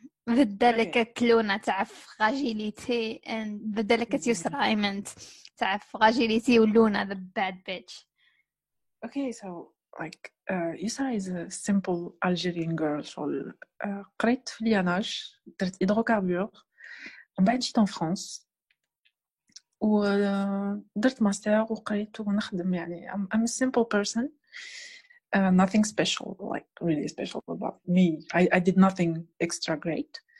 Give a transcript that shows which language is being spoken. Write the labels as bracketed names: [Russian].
[English] The delicate Luna تاع fragility and the delicate Yusra I meant تاع fragility ولونا the bad bitch. Okay, so like Yusra is a simple Algerian girl. [Arabic] قريت في لياناج درت هيدروكاربور ومن بعد جيت en France ودرت ماستر وقريت ونخدم يعني [English] I'm a simple person. Nothing special, like really special about me. I did nothing extra great.